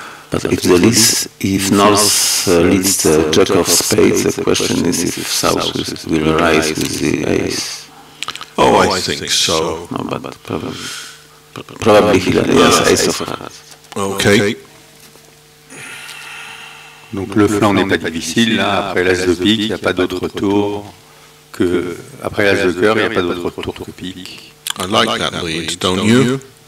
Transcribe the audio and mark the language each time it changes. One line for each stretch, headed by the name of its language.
English: But if North leads the Jack of Spades, the question is if South will rise with the Ace. Oh, I think so. No, but probably he has Ace of Hearts. Okay.
French: Donc le flanc n'est pas difficile, là, après l'as de pique, il n'y a pas d'autre tour que... Après l'as de cœur, il n'y a pas d'autre tour que pique.
English: I like that lead, don't you?